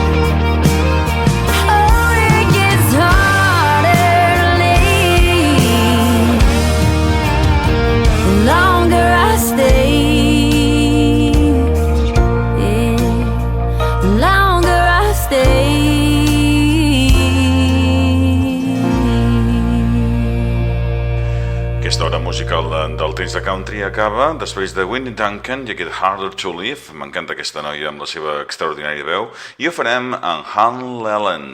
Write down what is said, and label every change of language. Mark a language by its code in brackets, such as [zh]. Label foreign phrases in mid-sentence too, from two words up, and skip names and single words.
[en] Oh, it gets harder to leave. The longer I stay, the longer I stay. [ca] Aquesta hora musical del temps de country acaba després de Winnie Duncan i aquest Harder to Live. M'encanta aquesta noia amb la seva extraordinària veu. I ho farem en Han Leland.